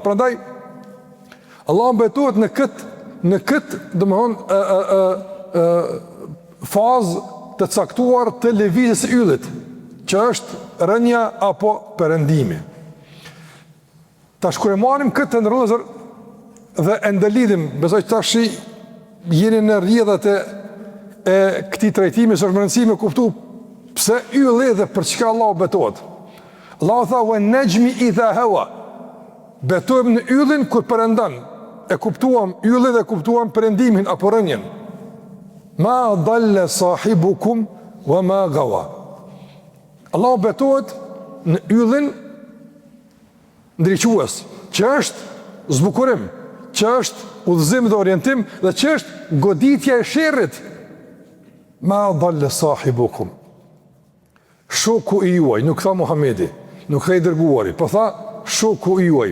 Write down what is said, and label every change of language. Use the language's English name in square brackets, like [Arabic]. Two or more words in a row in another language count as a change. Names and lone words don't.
[Albanian] Prandaj Allah betohet në këtë domethënë fazë të caktuar të lëvizjes së yllit, që është rënja apo perëndimi. Tash kur e marrim këtë ndërlozër dhe e ndëlidhim, besoj tash jeni në rrjedhat e këtij trajtimi, është më rëndësishme kuptu pse ylli dhe për çka Allah betohet. Allah tha: [Arabic] "والنجم إذا هوى." [Albanian] Betohem në yllin kur perëndon. E kuptuam yllin dhe kuptuam perëndimin apo rënjen. [Arabic] ما ضل صاحبكم وما غوى. [Albanian] Allah betohet në yllin ndriçues, që është zbukurim, që është udhëzim dhe orientim, dhe që është goditja e sherrit. [Arabic] ما ضل صاحبكم. [Albanian] Shoku i juaj, nuk tha Muhamedi, nuk tha i dërguari, po tha shoku i juaj.